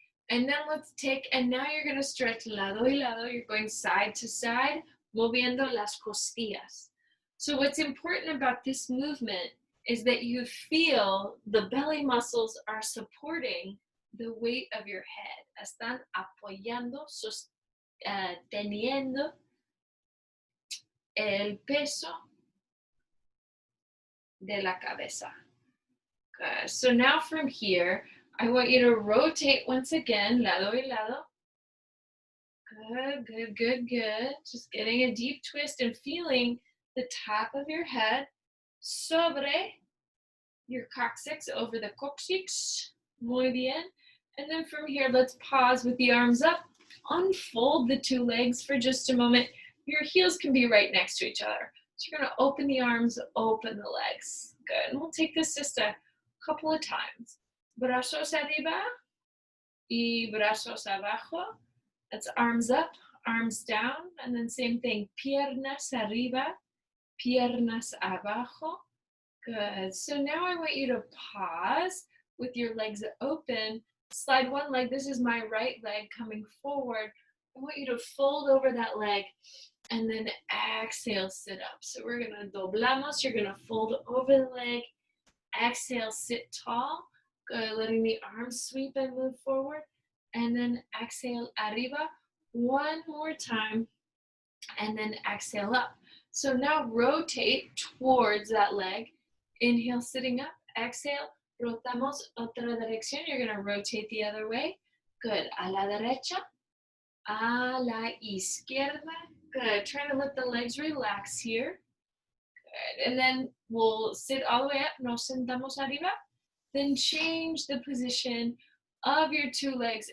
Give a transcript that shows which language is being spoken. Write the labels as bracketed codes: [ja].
[en] And then let's take, and now you're going to stretch [es] lado y lado. [en] You're going side to side, [es] moviendo las costillas. [en] So what's important about this movement is that you feel the belly muscles are supporting the weight of your head. [es] Están apoyando, sosteniendo el peso de la cabeza. [en] Good. So now from here, I want you to rotate once again, [es] lado y lado. [en] Good, good, good, good. Just getting a deep twist and feeling the top of your head sobre your coccyx, over the coccyx. [es] Muy bien. [en] And then from here, let's pause with the arms up. Unfold the two legs for just a moment. Your heels can be right next to each other. So you're going to open the arms, open the legs. Good. And we'll take this just a couple of times. [es] Brazos arriba y brazos abajo. [en] That's arms up, arms down. And then same thing. [es] Piernas arriba, piernas abajo. [en] Good. So now I want you to pause with your legs open. Slide one leg. This is my right leg coming forward. I want you to fold over that leg and then exhale, sit up. So we're going to doblamos. You're going to fold over the leg exhale, sit tall. Good, letting the arms sweep and move forward. And then exhale, arriba. One more time. And then exhale up. So now rotate towards that leg. Inhale, sitting up. [es] Exhale, rotamos otra dirección. [en] You're going to rotate the other way. [es] Good. A la derecha. A la izquierda. Good. [en] Trying to let the legs relax here. Good. And then we'll sit all the way up. [es] Nos sentamos arriba. [en] Then change the position of your two legs.